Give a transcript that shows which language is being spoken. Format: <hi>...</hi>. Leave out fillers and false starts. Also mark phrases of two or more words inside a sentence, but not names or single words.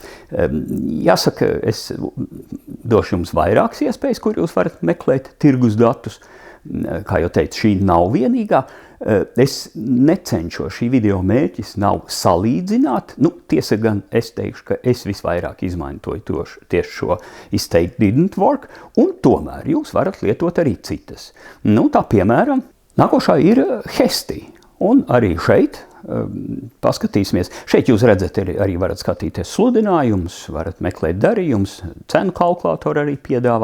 <lv>Jāsaka, es došu jums vairākas iespējas, kur jūs varat meklēt tirgus datus. Kā jau teicu, šī nav vienīgā. Es necenšos, šī video mērķis nav salīdzināt. Tiesa gan es teikšu, ka es visvairāk izmantoju tieši šo</lv> <en>estate didn't work,</en> <lv>un tomēr jūs varat lietot arī citas. Tā piemēram, nākošā ir Hesti. Un arī šeit paskatīsimies. Šeit jūs redzat, arī varat skatīties sludinājumus, varat meklēt darījumus, cenu kalkulātoru arī piedāvā.</lv>